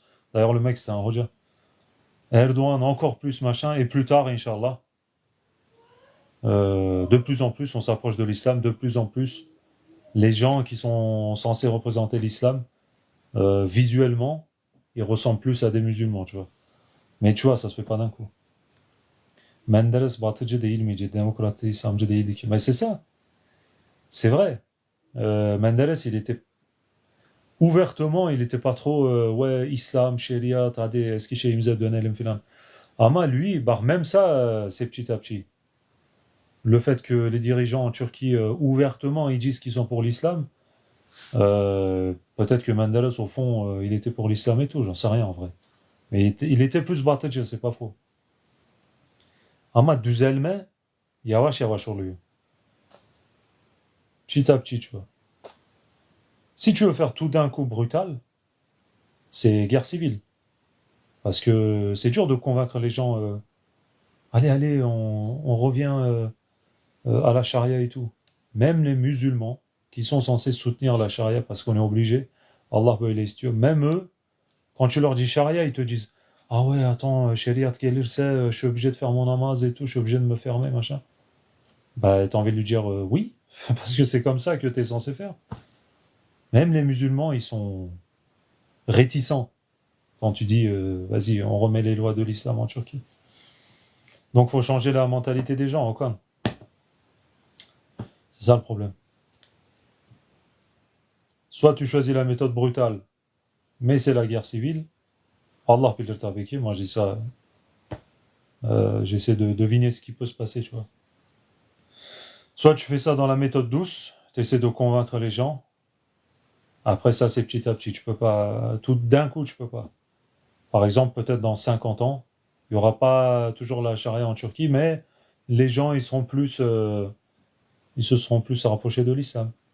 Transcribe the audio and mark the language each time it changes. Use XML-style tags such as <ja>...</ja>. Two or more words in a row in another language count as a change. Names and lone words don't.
<fr>D'ailleurs, le mec, c'était un Roja. Erdogan, encore plus, machin. Et plus tard, Inch'Allah, de plus en plus, on s'approche de l'islam. De plus en plus, les gens qui sont censés représenter l'islam, visuellement, ils ressemblent plus à des musulmans, tu vois. Mais tu vois, ça se fait pas d'un coup.</fr> <tr>Menderes batıcı değil miydi? Demokrat İslamcı değildi ki.</tr> <fr>Mais c'est ça. C'est vrai. Menderes, il était ouvertement, il était pas trop ouais, islam,</fr> <tr>şeriat, hadi eski şeyimize dönelim filan.</tr> <fr>Ama lui, bah, même ça, c'est petit à petit. Le fait que les dirigeants en Turquie, ouvertement, ils disent qu'ils sont pour l'islam, peut-être que Menderes, au fond, il était pour l'islam et tout, j'en sais rien en vrai. Mais il était plus batıcı, c'est pas faux.</fr> <tr>Ama düzelme yavaş yavaş oluyor.</tr> <fr>Petit à petit, tu vois. Si tu veux faire tout d'un coup brutal, c'est guerre civile. Parce que c'est dur de convaincre les gens, allez, allez, on revient à la charia et tout. Même les musulmans, qui sont censés soutenir la charia parce qu'on est obligé,</fr> <tr>Allah böyle istiyor,</tr> <fr>même eux, quand tu leur dis charia, ils te disent ah ouais, attends,</fr> <tr>shariat gelirse,</tr> <fr>je suis obligé de faire mon namaz et tout, je suis obligé de me fermer, machin. Bah, t'as envie de lui dire oui, parce que c'est comme ça que t'es censé faire. Même les musulmans, ils sont réticents quand tu dis vas-y, on remet les lois de l'islam en Turquie. Donc, faut changer la mentalité des gens, encore. C'est ça le problème. Soit tu choisis la méthode brutale, mais c'est la guerre civile.</fr> <tr>Allah bilir tabii ki.</tr> <fr>Moi, je dis ça. J'essaie de deviner ce qui peut se passer, tu vois. Soit tu fais ça dans la méthode douce, tu essaies de convaincre les gens. Après ça, c'est petit à petit. Tu peux pas tout d'un coup, tu peux pas. Par exemple, peut-être dans 50 ans, il y aura pas toujours la charia en Turquie, mais les gens, ils se seront plus rapprochés de l'islam.</fr>